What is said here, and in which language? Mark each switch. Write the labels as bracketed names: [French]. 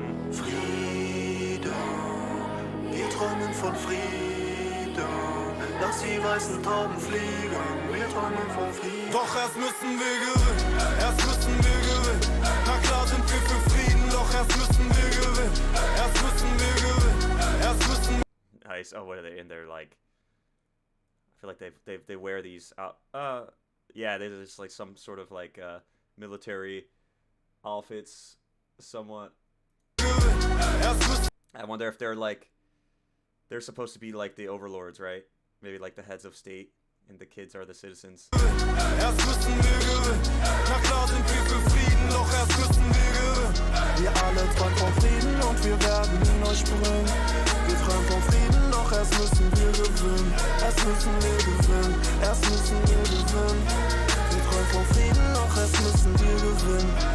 [German] Frieden. Wir träumen von Frieden. Lass die weißen Tauben fliegen. Wir träumen von Frieden. Doch erst müssen wir gewinnen. Erst müssen wir gewinnen. Na klar sind wir für Frieden. Doch erst müssen wir gewinnen. Erst müssen wir gewinnen. Erst müssen wir. [English] Nice. Oh, what are they in there like? I feel like they wear these out. Yeah, they're just like some sort of like military outfits, somewhat. I wonder if they're supposed to be like the overlords, right? Maybe like the heads of state, and the kids are the citizens. [German] Erst müssen wir gewinnen. Na klar sind wir für Frieden, doch erst müssen wir gewinnen. Wir alle träumen von Frieden und wir werden ihn euch bringen. Wir träumen von Frieden, doch erst müssen wir gewinnen. Erst müssen wir gewinnen. Erst müssen wir gewinnen. Wir träumen von Frieden, doch erst müssen wir gewinnen.